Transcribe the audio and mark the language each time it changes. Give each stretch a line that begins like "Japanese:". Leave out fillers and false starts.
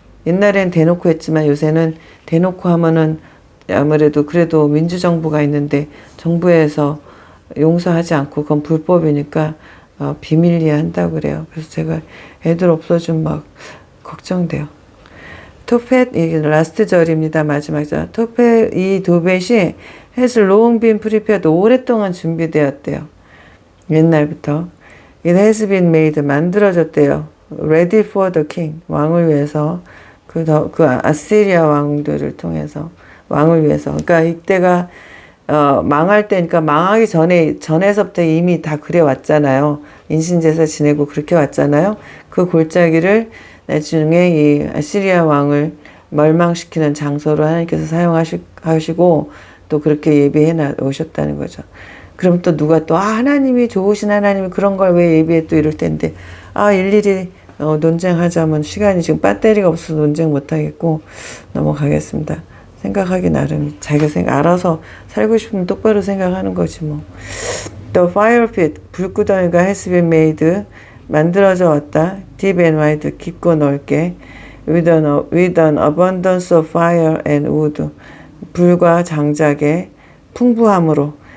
Korean: 옛날엔 대놓고 했지만 요새는 대놓고 하면은 아무래도 그래도 민주정부가 있는데 정부에서 용서하지 않고 그건 불법이니까 비밀리에 한다고 그래요. 그래서 제가 애들 없어지면 막 걱정돼요. 토펫, 이게 라스트 절입니다. 마지막 절. 토펫, 이 도벳이
English: has long been prepared,
Korean: 오랫동안 준비되었대요. 옛날부터.
English: It has been made,
Korean: 만들어졌대요.
English: Ready for the king,
Korean: 왕을 위해서. 그 아시리아 왕들을 통해서, 왕을 위해서. 그러니까 이때가 망할 때니까, 망하기 전에서부터 이미 다 그래 왔잖아요. 인신제사 지내고 그렇게 왔잖아요. 그 골짜기를 나중에 이 아시리아 왕을 멸망시키는 장소로 하나님께서 사용하시고 또 그렇게 예비해 오셨다는 거죠. 그럼 또 누가 또 하나님이 좋으신 하나님이 그런 걸 왜 예비해 또 이럴 텐데, 일일이 논쟁하자면 시간이 지금 배터리가 없어서 논쟁 못하겠고 넘어가겠습니다. 생각하기 나름, 자기가 알아서 살고 싶으면 똑바로 생각하는 거지 뭐.
English: The fire pit,
Korean: 불구덩이가
English: has been made,
Korean: 만들어져 왔다.
English: Deep and wide,
Korean: 깊고 넓게.
English: With an abundance of fire and wood,
Korean: 불과 장작의 풍부함으로.